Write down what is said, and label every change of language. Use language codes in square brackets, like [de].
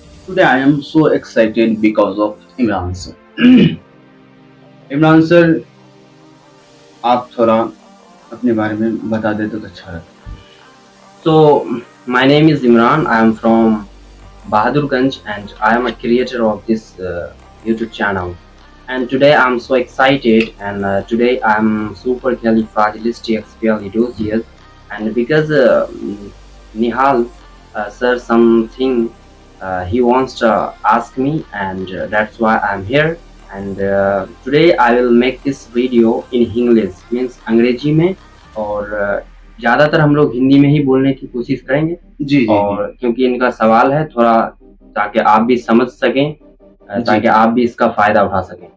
[en] Today I am so excited because of Imran sir. [hi] Imran sir, आप थोड़ा अपने बारे में बता दे तो अच्छा रहता। [en] So, my name is Imran. I am from Bahadurganj and I am a creator of this YouTube channel. And today I am so excited, and today I am supercalifragilisticexpialidocious, and because Nihal sir something he wants to ask me, and that's why I am here. And today I will make this video in English, means [hi] अंग्रेजी में, और ज़्यादातर हम लोग हिंदी में ही बोलने की कोशिश करेंगे जी। और क्योंकि इनका सवाल है थोड़ा, ताकि आप भी समझ सकें, ताकि आप भी इसका फायदा उठा सकें।